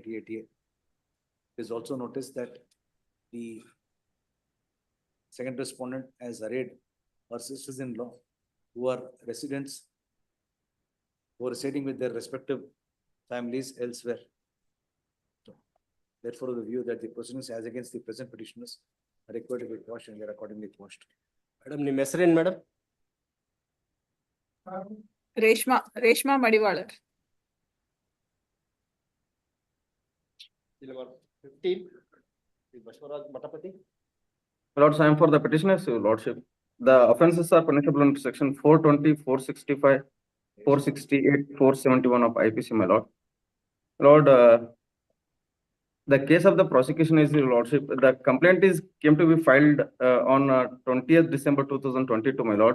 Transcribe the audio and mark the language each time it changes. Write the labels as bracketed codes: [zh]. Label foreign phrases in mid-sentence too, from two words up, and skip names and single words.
[en] It is also noticed that the second respondent has arrayed her sisters-in-law who are residents who are residing with their respective families elsewhere. So, therefore, the view that the proceedings as against the present petitioners are required to be quashed and they are accordingly quashed. Madam, [kn] ನಿಮ್ಮ ಹೆಸರೇನು madam? [en] Reshma Madivalar. Seal number 15. Bashwaraj Matapati. Lords, I am for the petitioners, your lordship. The offences are punishable under section 420, 465, 468, 471 of IPC, my lord. Lord, the case of the prosecution is, your lordship, the complaint came to be filed on 20th December 2022, my lord.